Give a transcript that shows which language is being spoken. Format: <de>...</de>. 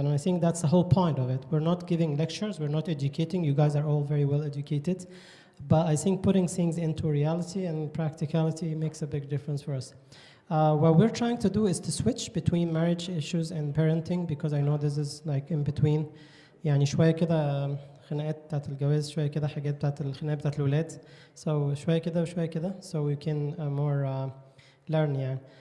<en>And I think that's the whole point of it. We're not giving lectures, we're not educating. You guys are all very well educated. But I think putting things into reality and practicality makes a big difference for us. What we're trying to do is to switch between marriage issues and parenting, because I know this is like in between.</en> <ar>يعني شوية كده خناقات بتاعت الجواز، شوية كده حاجات بتاعت الخناقات بتاعت الولاد.</ar> <en>So</en> <ar>شوية كده وشوية كده,</ar> <en>so we can more learn يعني.</en>